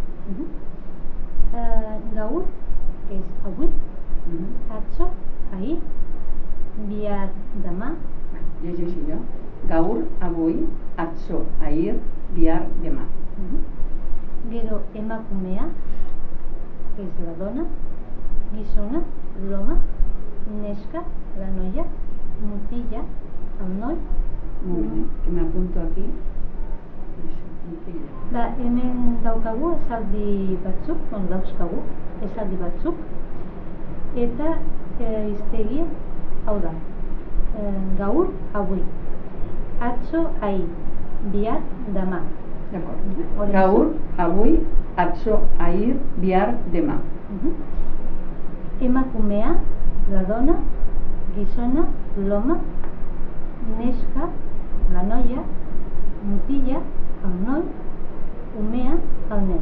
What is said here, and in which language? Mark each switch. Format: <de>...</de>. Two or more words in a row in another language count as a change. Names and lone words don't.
<eu>Gaur,</eu> <ca>que és avui, atzo, ahir, bihar, demà. Llegeixo jo. Gaur, avui, atzo, ahir, bihar, demà.</ca> <eu>Gero emakumea,</eu> <ca>que és la dona, gizona, l'home, neska, la noia, mutilla, el noi. Molt bé, que m'apunto aquí.</ca> <eu>Hemen daukagu esaldi batzuk, dauzkagu esaldi batzuk, eta hiztegia hau da. Gaur,</eu> <ca>avui, atzo, ahir, bihar, demà. D'acord. Gaur, avui, atzo, ahir, bihar, demà. Emakumea, la dona, gizona, l'home, neska, la noia, mutilla, el noi, umea, el nen.</ca>